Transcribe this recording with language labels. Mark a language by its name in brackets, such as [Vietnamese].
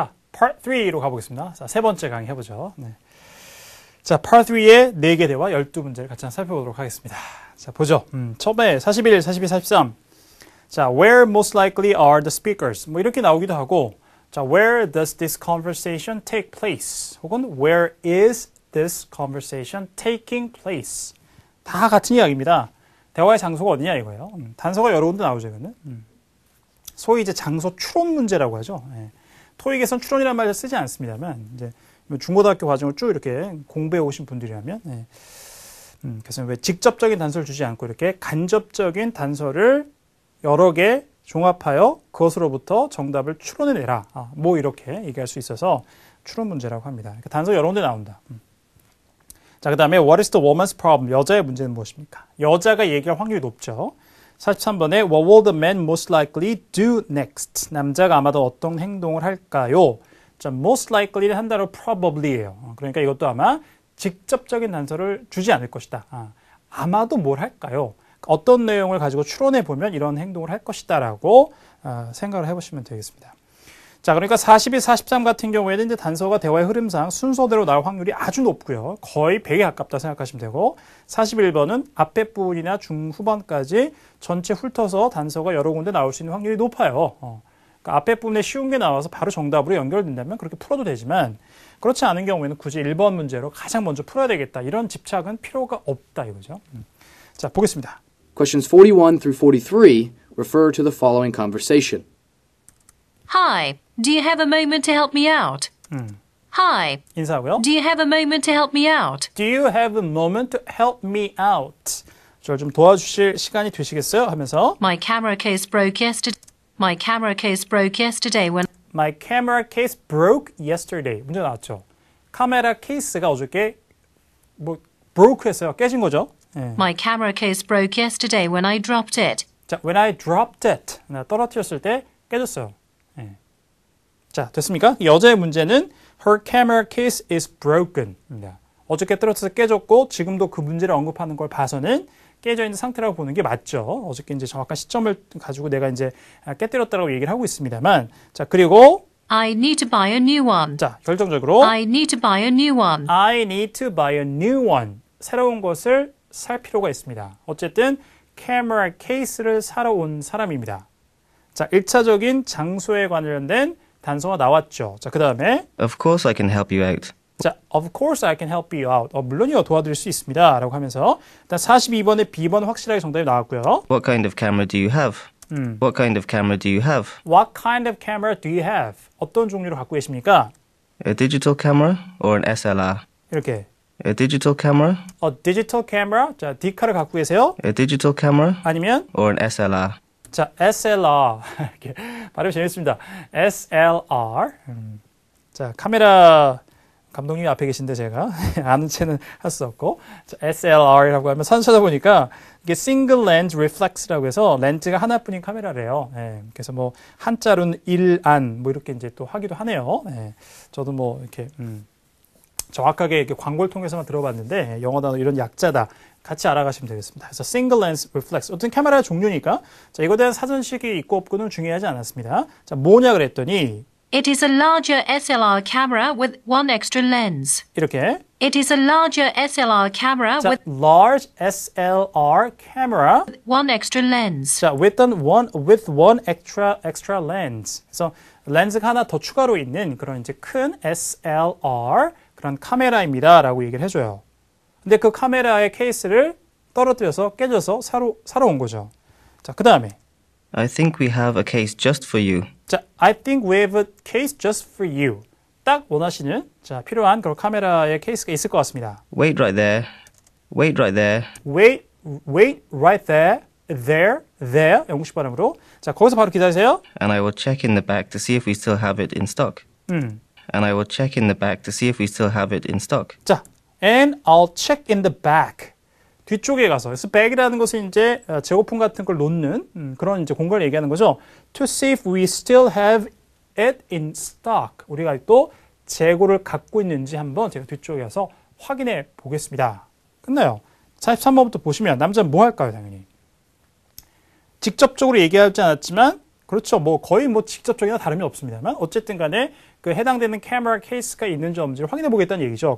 [Korean] Part 3로 가보겠습니다. 자, 세 번째 강의 해보죠. 네. 자, Part 3의 4개 대화 12문제를 같이 한번 살펴보도록 하겠습니다. 자, 보죠. 처음에 41, 42, 43. [English] 자, where most likely are the speakers? [Korean] 뭐 이렇게 나오기도 하고, [English] 자, where does this conversation take place? [Korean] 혹은 [English] where is this conversation taking place? [Korean] 다 같은 이야기입니다. 대화의 장소가 어디냐 이거예요. 단서가 여러 군데 나오죠, 이거는. 소위 이제 장소 추론 문제라고 하죠. 예. 토익에선 추론이라는 말을 쓰지 않습니다만, 이제 중고등학교 과정을 쭉 이렇게 공부해 오신 분들이라면, 예. 그래서 왜 직접적인 단서를 주지 않고 이렇게 간접적인 단서를 여러 개 종합하여 그것으로부터 정답을 추론해내라. 뭐 이렇게 얘기할 수 있어서 추론 문제라고 합니다. 그러니까 단서 여러 군데 나온다. 자, 그 다음에 [English] What is the woman's problem? [Korean] 여자의 문제는 무엇입니까? 여자가 얘기할 확률이 높죠. 43번에 [English] What will the man most likely do next? [Korean] 남자가 아마도 어떤 행동을 할까요? 자, [English] most likely [Korean] 는 한 단어로 probably예요. 그러니까 이것도 아마 직접적인 단서를 주지 않을 것이다. 아마도 뭘 할까요? 어떤 내용을 가지고 추론해 보면 이런 행동을 할 것이다 라고 생각을 해보시면 되겠습니다. 자, 그러니까 42, 43 같은 경우에는 이제 단서가 대화의 흐름상 순서대로 나올 확률이 아주 높고요. 거의 100에 가깝다 생각하시면 되고, 41번은 앞에 부분이나 중후반까지 전체 훑어서 단서가 여러 군데 나올 수 있는 확률이 높아요. 그러니까 앞에 부분에 쉬운 게 나와서 바로 정답으로 연결된다면 그렇게 풀어도 되지만, 그렇지 않은 경우에는 굳이 1번 문제로 가장 먼저 풀어야 되겠다. 이런 집착은 필요가 없다 이거죠. 자, 보겠습니다. [English] Questions 41 through 43 refer to the following conversation. Hi, do you have a moment to help me out? Hi, [Korean] 인사하고요. [English] do you have a moment to help me out? Do you have a moment to help me out? [Korean] 저를 좀 도와주실 시간이 되시겠어요? 하면서 [English] My camera case broke yesterday. My camera case broke yesterday when My camera case broke yesterday. [Korean] 문제 나왔죠. 카메라 케이스가 어저께 뭐 broke 했어요. 깨진 거죠. 예. [English] My camera case broke yesterday when I dropped it. 자, when I dropped it. [Korean] 떨어뜨렸을 때 깨졌어요. 예. 자, 됐습니까? 여자의 문제는 [English] Her camera case is broken. [Korean] 입니다. 어저께 떨어져서 깨졌고 지금도 그 문제를 언급하는 걸 봐서는 깨져 있는 상태라고 보는 게 맞죠. 어저께 이제 정확한 시점을 가지고 내가 이제 깨뜨렸다고 얘기를 하고 있습니다만, 자, 그리고 [English] I need to buy a new one. [Korean] 자, 결정적으로 [English] I need to buy a new one. I need to buy a new one. [Korean] 새로운 것을 살 필요가 있습니다. 어쨌든 camera case를 사러 온 사람입니다. 자, 1차적인 장소에 관련된 단서가 나왔죠. 자, 그 다음에 [English] Of course I can help you out. 자, of course I can help you out. [Korean] 물론이요, 도와드릴 수 있습니다. 라고 하면서 일단 42번에 B번 확실하게 정답이 나왔고요. [English] What kind of camera do you have? What kind of camera do you have? What kind of camera do you have? [Korean] 어떤 종류로 갖고 계십니까? [English] A digital camera or an SLR? [Korean] 이렇게 [English] A digital camera? A digital camera. [Korean] 자, D카를 갖고 계세요? [English] A digital camera [Korean] 아니면 [English] or an SLR? [Korean] 자, SLR. 이렇게 발음이 재밌습니다. SLR. 자, 카메라 감독님이 앞에 계신데 제가 아는 채는 할 수 없고, 자, SLR이라고 하면 선 찾아보니까 이게 Single Lens Reflex라고 해서 렌즈가 하나뿐인 카메라래요. 예, 그래서 뭐 한자로는 일안 뭐 이렇게 이제 또 하기도 하네요. 예, 저도 뭐 이렇게 정확하게 이렇게 광고를 통해서만 들어봤는데 영어 단어 이런 약자다. 같이 알아가시면 되겠습니다. 그래서 [English] Single Lens Reflex. [Korean] 어떤 카메라 종류니까 자, 이거에 대한 사전식이 있고 없고는 중요하지 않았습니다. 자, 뭐냐 그랬더니 [English] It is a larger SLR camera with one extra lens. [Korean] 이렇게 [English] It is a larger SLR camera [Korean] 자, [English] with large SLR camera one extra lens. 자, with one extra lens. [Korean] 그래서 렌즈가 하나 더 추가로 있는 그런 이제 큰 SLR 그런 카메라입니다라고 얘기를 해줘요. 근데 그 카메라의 케이스를 떨어뜨려서 깨져서 사러 온 거죠. 자, 그 다음에 [English] I think we have a case just for you. 자, I think we have a case just for you. [Korean] 딱 원하시는 자, 필요한 그런 카메라의 케이스가 있을 것 같습니다. [English] Wait right there. Wait right there. Wait right there. There. [Korean] 영국식 발음으로. 자, 거기서 바로 기다리세요. [English] And I will check in the back to see if we still have it in stock. And I will check in the back to see if we still have it in stock. 자, and I'll check in the back. [Korean] 뒤쪽에 가서. 그래서 bag이라는 것은 이제 재고품 같은 걸 놓는 그런 이제 공간을 얘기하는 거죠. [English] To see if we still have it in stock. [Korean] 우리가 또 재고를 갖고 있는지 한번 제가 뒤쪽에 가서 확인해 보겠습니다. 끝나요. 43번부터 보시면 남자는 뭐 할까요, 당연히? 직접적으로 얘기하지 않았지만 그렇죠. 뭐 거의 뭐 직접적이나 다름이 없습니다만 어쨌든 간에 그 해당되는 카메라 케이스가 있는지 없는지를 확인해 보겠다는 얘기죠.